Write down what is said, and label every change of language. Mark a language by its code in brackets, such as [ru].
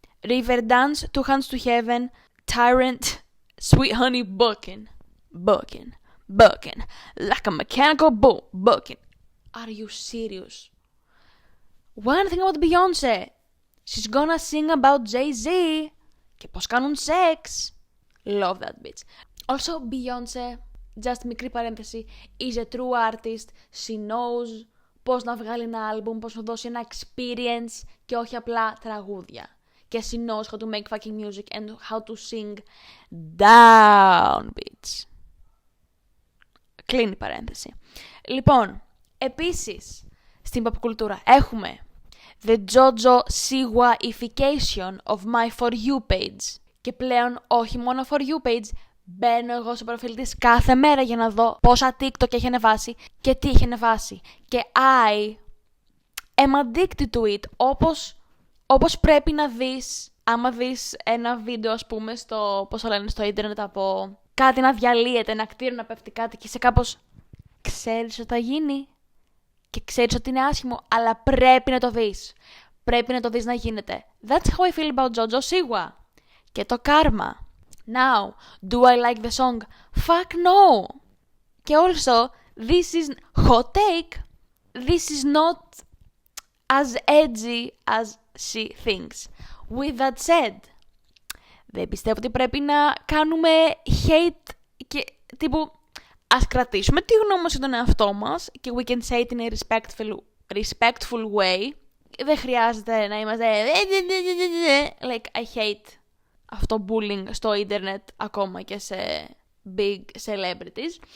[en] Riverdance, Two Hands to Heaven, Tyrant, Sweet Honey Bookin', like a mechanical bull, Bookin'. Are you serious? One thing about Beyoncé, she's gonna sing about Jay-Z [el] και πώς κάνουν σεξ. [en] Love that bitch. Also, Beyoncé, just [el] μικρή παρένθεση, [en] is a true artist. She knows [el] πώς να βγάλει ένα άλμπουμ, πώς να δώσει ένα experience και όχι απλά τραγούδια. Και [en] she knows how to make fucking music and how to sing down, bitch. [el] Κλείνει η παρένθεση. Λοιπόν, επίσης, στην pop κουλτούρα έχουμε [en] the Jojo Siwa-ification of my For You page. [el] Και πλέον όχι μόνο For You page, μπαίνω εγώ στο προφίλ της κάθε μέρα για να δω πόσα TikTok έχει ανεβάσει και τι έχει ανεβάσει. Και [en] I am addicted to it, [el] όπως πρέπει να δεις, άμα δεις ένα βίντεο, ας πούμε, στο ίντερνετ από κάτι να διαλύεται, ένα κτίριο να πέφτει κάτι και είσαι κάπως, ξέρεις ότι θα γίνει και ξέρεις ότι είναι άσχημο, αλλά πρέπει να το δεις. Πρέπει να το δεις να γίνεται. [en] That's how I feel about Jojo Siwa. [el] Και το Karma. [en] Now, do I like the song? Fuck no! [el] Και [en] also, this is hot take. This is not as edgy as she thinks. With that said, [el] δεν πιστεύω ότι πρέπει να κάνουμε hate και τύπου ας κρατήσουμε τη γνώμη μας για τον εαυτό μας και [en] we can say it in a respectful way. [el] Δεν χρειάζεται να είμαστε [en] like I hate [el] αυτό bullying στο ίντερνετ ακόμα και σε [en] big celebrities.